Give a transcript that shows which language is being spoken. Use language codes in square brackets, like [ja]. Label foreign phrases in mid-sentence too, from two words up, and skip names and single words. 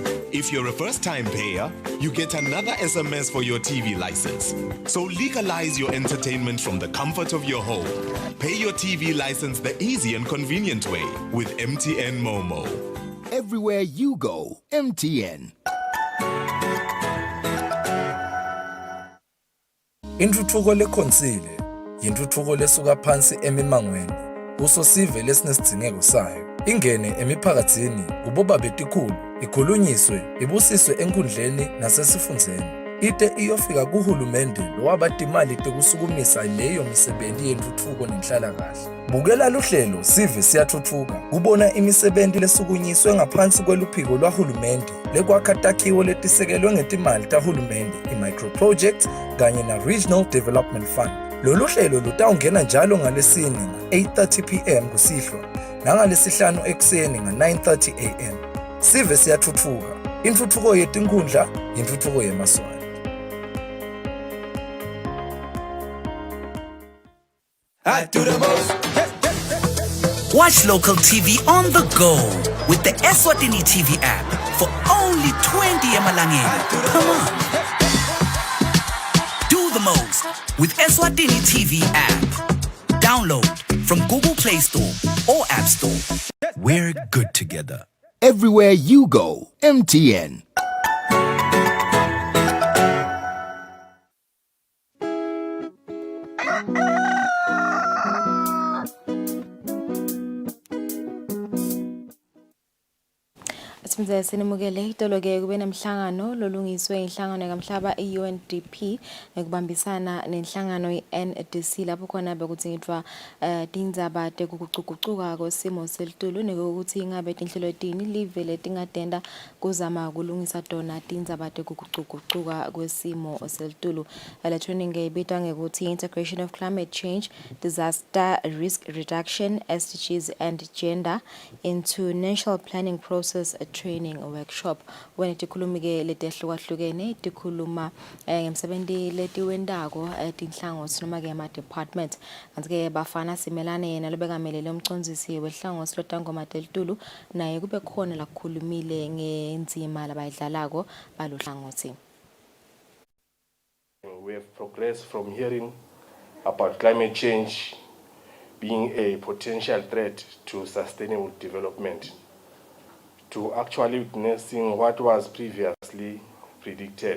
[en] If you're a first-time payer, you get another SMS for your TV license. So legalize your entertainment from the comfort of your home. Pay your TV license the easy and convenient way with MTN Momo. Everywhere you go, MTN. [ss] Intuthuko lekhonsile yintuthuko lesuka phansi emimangweni kuso sive lesinesidingeko sayo ingene emiphakathini kuboba betikhulu ikhulunyiswe ibusiswe enkundleni nasesifundzeni ite iyofika kuhulumende lowabatimali tekusukumisa leyo misebenzi yentuthuko nenhlalakahle bukela luhlelo sive siyathuthuka kubona imisebenzi lesukunyiswe ngaphansi kweluphiko lwahulumende lekwakha takhiwo letisekelwe ngetimali tahulumende i-microprojects kanye na- [en] regional development fund. [ss] Lolu hlelo lutawungena njalo ngalesine nga-8:30 p.m. kusihlwa nangalesihlanu ekuseni nga-9:30 a.m. Sive siyathuthuka. Intuthuko yetinkhundla, intuthuko yemaswali. [en] I do the most. Watch local TV on the go with the Eswatini TV app for only 20 emalangeni per month. Do the most with Eswatini TV app. Download from Google Play Store or App Store. We're good together. Everywhere you go, MTN. [ss] Simze sinimukele itoloke kube namhlangano lolungiswe inhlangano kamhlaba iUNDP ekubambisana nenhlangano iNDC lapho khona bekuthintwa tindzaba tekugucugucuka kwesimo selitulu nekuthi ingabe tinhlelo tini live letingatenda kuzama kulungisa tona tindzaba tekugucugucuka kwesimo selitulu. Le training ibitwa ngekuthi [en] Integration of Climate Change, Disaster Risk Reduction, SDGs and Gender into National Planning Process training workshop [ss] when tikhulumike letehlukahlukene tikhuluma ngemsebenzi letiwendako tinhlangothi noma ke ama department kanti ke bafana simelane yena lobekamele umcondzisi wehlangothi lotangoma telitulu naye kube khona la kukhulumile ngenzima labayidlalako balohlangothi. [en] We have progressed from hearing about climate change being a potential threat to sustainable development to actually witnessing what was previously predicted.